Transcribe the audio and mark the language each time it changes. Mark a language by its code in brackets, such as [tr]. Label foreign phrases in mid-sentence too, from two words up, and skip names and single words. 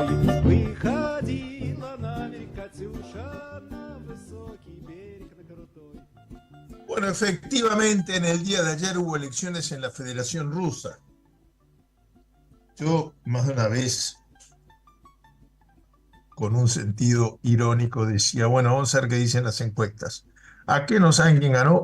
[ru] Выходила на берег Катюша, на высокий берег, на крутой. [es] Bueno, efectivamente en el día de ayer hubo elecciones en la Federación Rusa. Yo más de una vez, con un sentido irónico, decía, bueno, vamos a ver qué dicen las encuestas. ¿A qué no saben quién ganó?